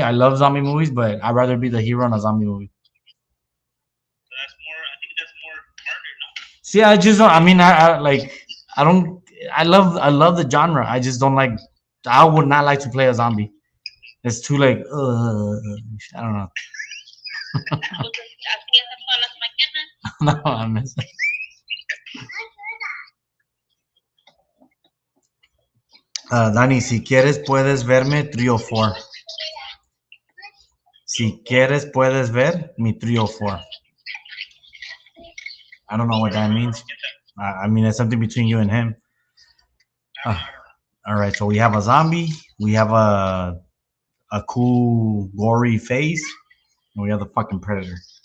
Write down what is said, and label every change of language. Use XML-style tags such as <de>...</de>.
<en>I love zombie movies, but I'd rather be the hero in a zombie movie. So I think that's more harder, no? See, I just don't. I mean, I like. I don't. I love the genre. I just don't like. I would not like to play a zombie. It's too like. I don't know.</en> <es>Así es todas las mañanas.</es> <en>No, I'm</en> <es>Dani, si quieres puedes verme</es> <en>3 or 4.</en> <es>Si quieres puedes ver mi</es> <en>3 or 4. I don't know what that means. I mean, it's something between you and him. All right, so we have a zombie, we have a cool gory face, and we have the fucking predator.</en>